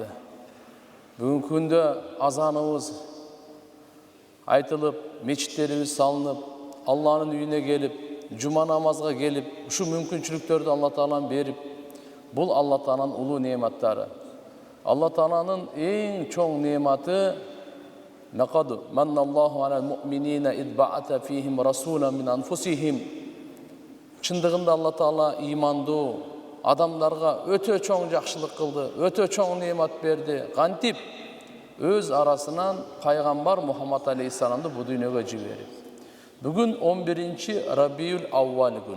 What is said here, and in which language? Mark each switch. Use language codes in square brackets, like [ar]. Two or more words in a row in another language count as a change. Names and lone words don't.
[ky] Бүгүнкү күндө азаныбыз айтылып, мечиттерибиз салынып, Алланын үйүнө келип, жума намазга келип, ушу мүмкүнчүлүктөрдү Алла Таалан берип, бул Алла Тааланын улуу неаматтары. [ar] Алла Тааланын эң чоң неаматы لقد من الله على المؤمنين إذ بعث فيهم رسولا من أنفسهم. [ky] Чындыгында Алла Таала имандуу адамдарга өтө чоң жакшылык кылды, өтө чоң неамат берди. Кантип өз арасынан пайгамбар Мухаммад алейхиссаламды бу дүйнөгө жиберип. Бүгүн 11-чи Рабиул Аввал күнү.